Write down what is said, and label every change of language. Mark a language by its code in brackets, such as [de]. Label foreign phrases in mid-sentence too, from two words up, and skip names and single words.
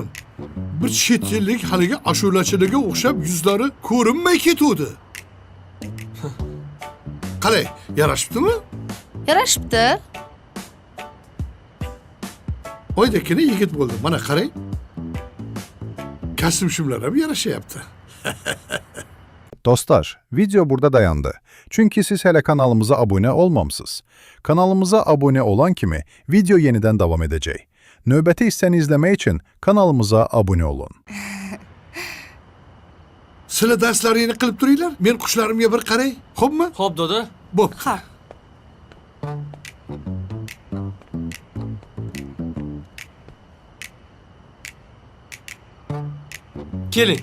[uz] Bir chet ellik haligi ashulachilarga o'xshab yuzlari ko'rinmay ketuvdi. Qalay, yarashibdimi? Yarashibdi. Oydakina yigit bo'ldi. Mana qarang. Kasım shimlar ham yarashyapti. [az] Dostlar, video burada dayandı. Çünkü siz hele kanalımıza abone olmamsınız. Kanalımıza abone olan kimi video yeniden devam edecek. Növbəti hissəni izləmək üçün kanalımıza abone olun. [uz] Sizlar darslaringni qilib turinglar. Men qushlarimga bir qaray. Xo'pmi? Xo'p, doda. Bo'p. Ha. Keling.